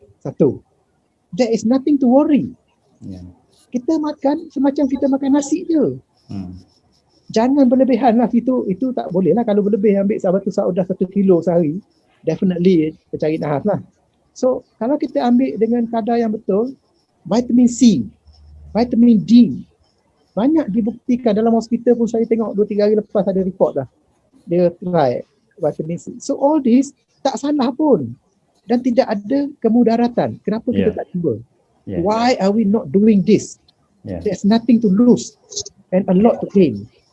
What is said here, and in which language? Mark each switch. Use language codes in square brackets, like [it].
[en] Satu, there is nothing to worry. [ms] Kita makan semacam kita makan nasi je. Jangan berlebihan lah, itu tak boleh lah. Kalau berlebih ambil habatus sauda 1 kilo sehari, definitely tercari nahas lah. So kalau kita ambil dengan kadar yang betul, vitamin C, vitamin D, banyak dibuktikan dalam hospital pun. Saya tengok 2-3 hari lepas ada report dah, dia try vitamin C. [en] So all this [ms] tak salah pun dan tidak ada kemudaratan. Kenapa kita tak cuba? [en] Why are we not doing this? There's nothing to lose and a lot to gain.